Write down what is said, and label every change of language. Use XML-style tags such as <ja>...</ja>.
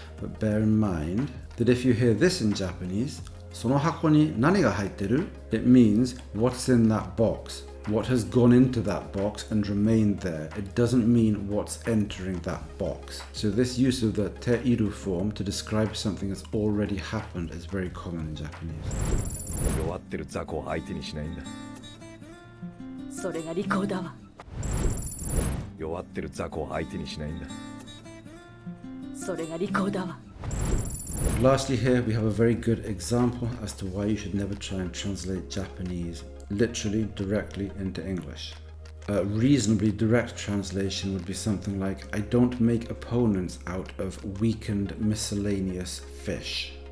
<en>But bear in mind that if you hear this in Japanese,</en> <ja>その箱に何が入ってる?</ja> <en>It means what's in that box, what has gone into that box and remained there. It doesn't mean what's entering that box. So this use of the te-iru form to describe something that's already happened is very common in Japanese.</en> <ja>弱ってる雑魚を相手にしないんだ。それが利口だわ。弱ってる雑魚を相手にしないんだ。それが利口だわ。</ja> <en>Lastly here we have a very good example as to why you should never try and translate Japanese literally directly into English. A reasonably direct translation would be something like, I don't make opponents out of weakened miscellaneous fish.</en>